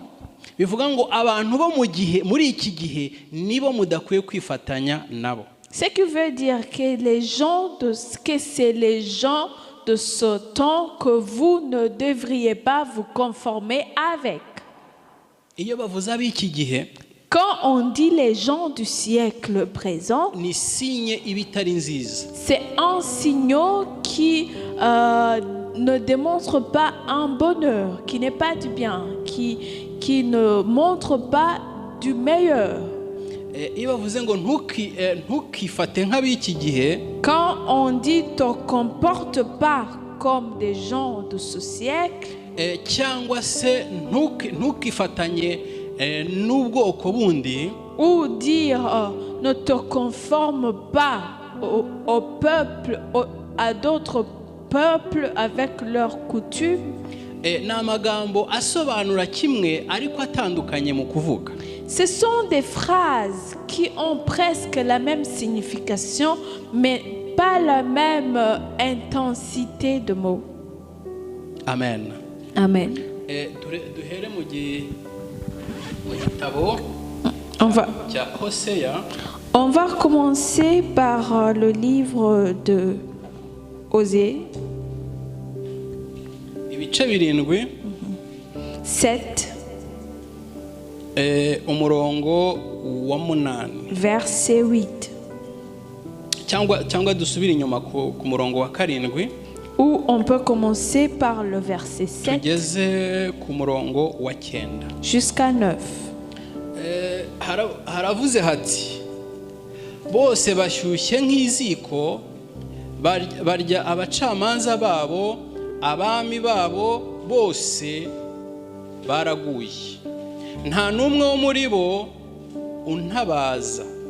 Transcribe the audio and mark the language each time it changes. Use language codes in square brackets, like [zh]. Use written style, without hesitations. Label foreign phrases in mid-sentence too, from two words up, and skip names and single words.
[rw] Bivuga ngo abantu bo mu gihe muri iki gihe nibo mudakwiye kwifatanya nabo. [fr] Ce qui veut dire que c'est les gens de ce temps que vous ne devriez pas vous conformer avec. [rw] Iyo bavuze ab'iki gihe, [fr] quand on dit les gens du siècle présent, [rw] ni signe ibitari nziza. [fr] C'est un signal qui ne démontre pas un bonheur, qui n'est pas du bien, qui ne montre pas du meilleur. [rw] Iyo bavuze ngo ntukifate nk'ab'iki gihe, [fr] quand on dit te comporte pas comme des gens de ce siècle, [rw] cyangwa se ntukifatanye n'ubwoko bundi, [fr] ou dire ne te conforme pas au peuple, à d'autres peuples avec leurs coutumes. [rw] ni amagambo asobanura kimwe ariko atandukanye mu kuvuga. [fr] Ce sont des phrases qui ont presque la même signification, mais pas la même intensité de mots. [rw] Amen. Amen. Duhere mu gitabo cya Hoseya. [fr] On va commencer par le livre de Osée. [rw] Ibice 7. Umurongo wa 8. [fr] Verset 8. [rw] Cyangwa dusubire inyuma ku murongo wa 7. [fr] Ou on peut commencer par le verset 7 [rw] tugeze ku murongo wa 9 [fr] jusqu'à 9. [rw] Haravuze hati bose bashyushye nk'iziko barya abacamanza babo abami babo bose baraguye nta n'umwe wo muri bo untabaza.